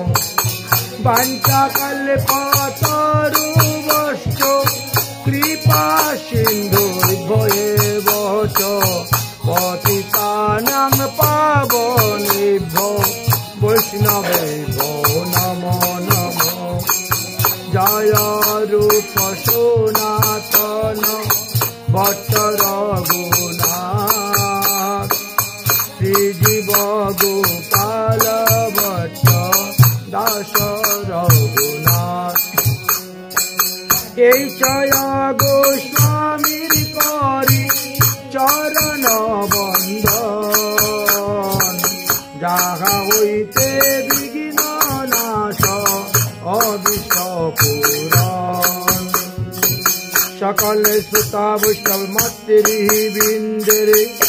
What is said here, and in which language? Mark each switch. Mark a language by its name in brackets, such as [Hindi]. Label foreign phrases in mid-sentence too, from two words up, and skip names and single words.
[Sanskrit] वाञ्छाकल्पतरुभ्यश्च कृपा सिन्धुभ्येव च पतितानां पावनेभ्यो वैष्णवेभ्यो नमो नमो जय रूप सनातन भट्ट [Bangla] रघुनाथ श्रीजीव गोपाल भट्ट दास रघुनाथ এই জয় গোস্বামীর করি চরণ বন্দন যাহা হইতে বিঘ্ন নাশ অবিশ্ব পুরাণ সকল শ্রোতা বৈষ্ণব মাতৃ বৃন্দের